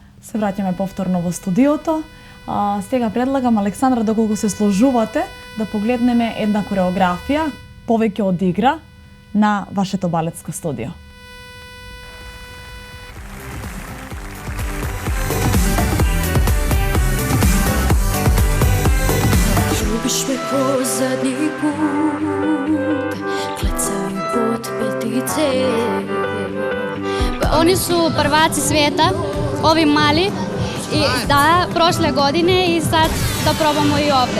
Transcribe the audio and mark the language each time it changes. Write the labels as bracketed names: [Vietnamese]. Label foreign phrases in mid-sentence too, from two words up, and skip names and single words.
[Macedonian] Се враќаме повторно во студиото. Сега предлагам, Александра, доколку се сложувате, да погледнеме една кореографија, повеќе од игра, на вашето балетско студио. [Serbian] Ljubиш me ko zadnji put, klecaju pod petice. Oni su prvaci svijeta, ovi mali, i da, prošle godine i sad da probamo i ovde.